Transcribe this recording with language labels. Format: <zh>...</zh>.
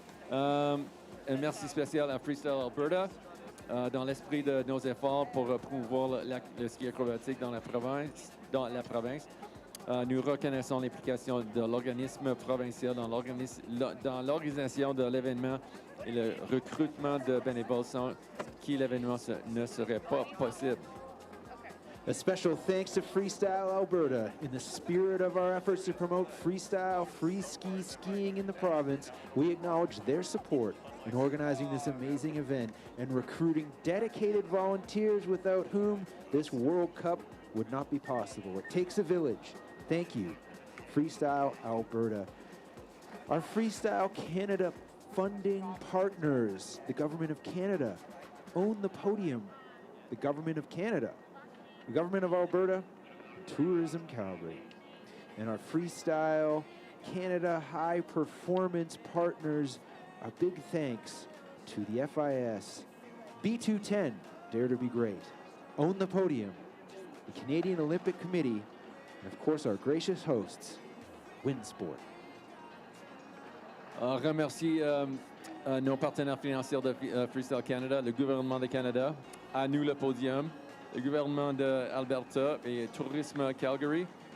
<fr>Un merci spécial à Freestyle Alberta. Dans l'esprit de nos efforts pour promouvoir le ski acrobatique dans la province, nous reconnaissons l'implication de l'organisme provincial dans l'organisation de l'événement et le recrutement de bénévoles sans qui l'événement ne serait pas possible.</fr> <en>A special thanks to Freestyle Alberta. In the spirit of our efforts to promote freestyle, free skiing in the province, we acknowledge their support in organizing this amazing event and recruiting dedicated volunteers without whom this World Cup would not be possible. It takes a village. Thank you, Freestyle Alberta. Our Freestyle Canada funding partners, the Government of Canada, own the podium. The Government of Canada, the Government of Alberta, Tourism Calgary. And our Freestyle Canada high performance partners, a big thanks to the FIS, B210, Dare to Be Great, Own the Podium, the Canadian Olympic Committee, and of course our gracious hosts, Winsport.</en> <fr>Remercie nos partenaires financiers de Freestyle Canada, le gouvernement de Canada, à nous le podium, le gouvernement d'Alberta et Tourisme Calgary.</fr>